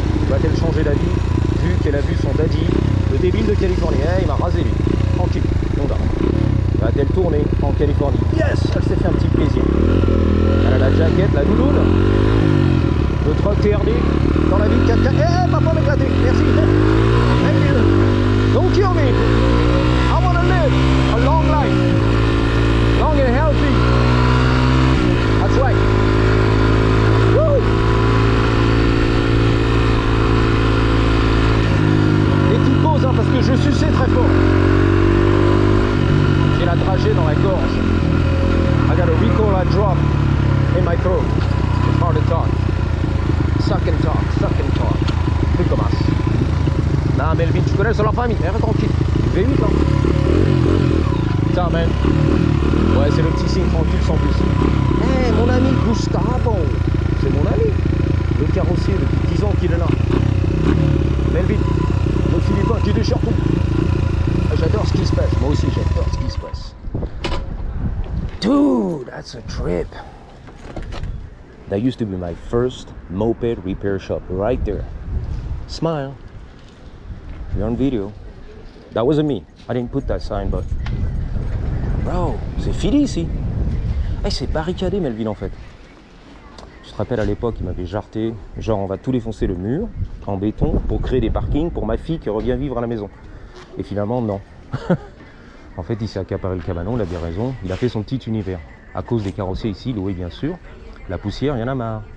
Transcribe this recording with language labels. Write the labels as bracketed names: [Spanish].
[French] Va-t-elle changer d'avis vu qu'elle a vu son daddy, le débile de Californie? Il m'a rasé lui. Tranquille. Va-t-elle tourner en Californie? Yes! Elle s'est fait un petit plaisir. Elle a la jaquette, la doudoune. Le truck TRD dans la ville 4x4. Eh, papa m'éclater. Merci. [English] Thank you. Don't kill me. I want to live a long life. Long and healthy. That's right. Woo! [French] Et petite pause, hein, parce que je suçais très fort. J'ai la dragée dans la gorge. [English] I got a Ricola drop in my throat. It's hard to talk. Suck and talk, suck and talk. [French] Tu commences. Non, Melvin, tu connais sur la famille. Reste tranquille. V8 hein. Putain, man. Ouais, c'est le petit signe tranquille sans plus. Eh, mon ami Gustavo. C'est mon ami. Le carrossier depuis 10 ans qu'il est là. Melvin, le Philippin qui déchire tout. J'adore ce qui se passe. Moi aussi, j'adore ce qui se passe. [English] Dude, that's a trip. That used to be my first moped repair shop, right there. Smile. You're on video. That wasn't me. I didn't put that sign, but... [French] Bro, c'est fini ici. Hey, c'est barricadé, Melvin, en fait. Je te rappelle, à l'époque, il m'avait jarté. Genre, on va tout défoncer le mur, en béton, pour créer des parkings pour ma fille qui revient vivre à la maison. Et finalement, non. En fait, il s'est accaparé le cabanon, il a bien raison. Il a fait son petit univers. À cause des carrossiers ici, loués bien sûr. La poussière, il y en a marre.